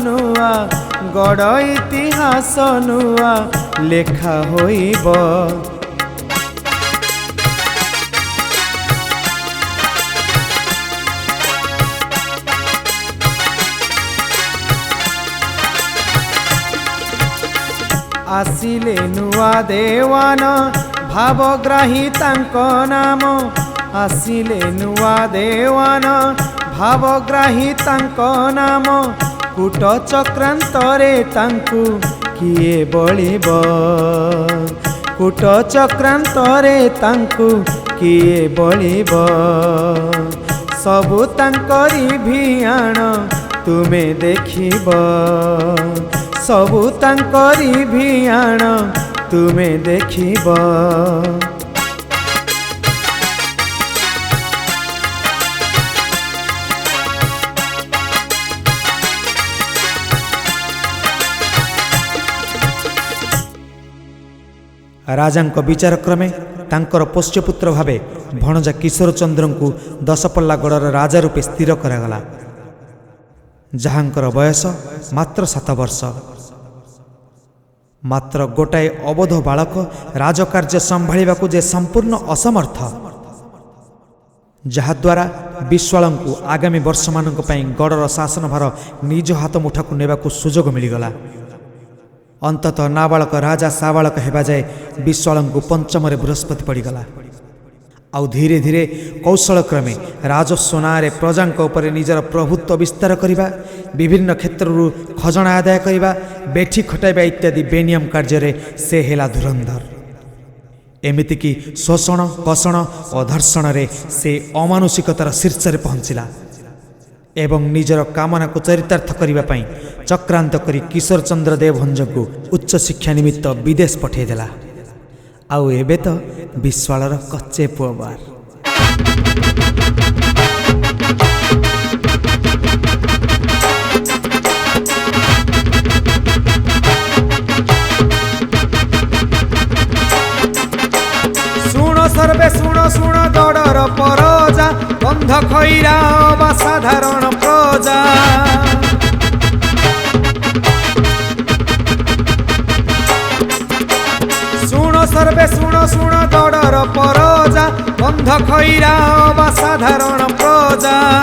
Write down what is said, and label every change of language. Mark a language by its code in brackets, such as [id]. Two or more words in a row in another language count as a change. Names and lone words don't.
[or] ନୂଆ ଲେଖା ହୋଇବ ଆସିଲେ ନୂଆ ଦେୱାନ ଭାବଗ୍ରାହୀ ତାଙ୍କ ନାମ ଆସିଲେ ନୂଆ ଦେୱାନ ଭାବଗ୍ରାହୀ ତାଙ୍କ ନାମ କୂଟ ଚକ୍ରାନ୍ତରେ ତାଙ୍କୁ କିଏ ବଳିବ କୂଟ ଚକ୍ରାନ୍ତରେ ତାଙ୍କୁ किए बलिब कूट चक्रांतरे तांकु କିଏ ବଳିବ ସବୁ ତାଙ୍କରି ଭିଆଣ ତୁମେ ଦେଖିବ ସବୁ ତାଙ୍କରି ଭିଆଣ ତୁମେ ଦେଖିବ। ରାଜାଙ୍କ ବିଚାର କ୍ରମେ ତାଙ୍କର ପୋଷ୍ୟପୁତ୍ର ଭାବେ ଭଣଜା କିଶୋର ଚନ୍ଦ୍ରଙ୍କୁ ଦଶପଲ୍ଲାଗଡ଼ ରାଜା ରୂପେ ସ୍ଥିର କରାଗଲା ଯାହାଙ୍କର ବୟସ ମାତ୍ର 7 ବର୍ଷ। ମାତ୍ର ଗୋଟାଏ ଅବୋଧ ବାଳକ ରାଜକାର୍ଯ୍ୟ ସମ୍ଭାଳିବା ଯେ ସମ୍ପୂର୍ଣ୍ଣ ଅସମର୍ଥ ଯାହାଦ୍ୱାରା ବିଶ୍ୱାଳଙ୍କୁ ଆଗାମୀ ବର୍ଷ ମାନଙ୍କ ପାଇଁ ଗଡ଼ର ଶାସନ ଭାର ନିଜ ହାତ ମୁଠାକୁ ନେବାକୁ ସୁଯୋଗ ମିଳିଗଲା। ଅନ୍ତତଃ ନାବାଳକ ରାଜା ସାବାଳକ ହେବା ଯାଏ ବିଶ୍ୱାଳଙ୍କୁ ପଞ୍ଚମ ବୃହସ୍ପତି ପଡ଼ିଗଲା। ଆଉ ଧୀରେ ଧୀରେ କୌଶଳ କ୍ରମେ ରାଜସ୍ୱ ନାଁରେ ପ୍ରଜାଙ୍କ ଉପରେ ନିଜର ପ୍ରଭୁତ୍ୱ ବିସ୍ତାର କରିବା ବିଭିନ୍ନ କ୍ଷେତ୍ରରୁ ଖଜଣା ଆଦାୟ କରିବା ବେଠି ଖଟାଇବା ଇତ୍ୟାଦି ବେନିୟମ କାର୍ଯ୍ୟରେ ସେ ହେଲା ଧୁରନ୍ଧର। ଏମିତିକି ଶୋଷଣ କଷଣ ଓ ଧର୍ଷଣରେ ସେ ଅମାନୁଷିକତାର ଶୀର୍ଷରେ ପହଞ୍ଚିଲା ଏବଂ ନିଜର କାମନାକୁ ଚରିତାର୍ଥ କରିବା ପାଇଁ ଚକ୍ରାନ୍ତ କରି କିଶୋର ଚନ୍ଦ୍ର ଦେବଭଞ୍ଜଙ୍କୁ ଉଚ୍ଚ ଶିକ୍ଷା ନିମିତ୍ତ ବିଦେଶ ପଠାଇଦେଲା। ଆଉ ଏବେ ତ ବିଶ୍ୱାଳର କଚ୍ଚେ ପୁଅବାର। ଶୁଣ ସର୍ବେ ଶୁଣ ଶୁଣ ଗଡ଼ର ପରଜା ବନ୍ଧ ଖଇରା ବା ସାଧାରଣ ପ୍ରଜା। ଶୁଣ ସର୍ବେ ଶୁଣ ଶୁଣ ଗଡ଼ର ପରଜା ବନ୍ଧ ଖଇରା ବା ସାଧାରଣ ପ୍ରଜା।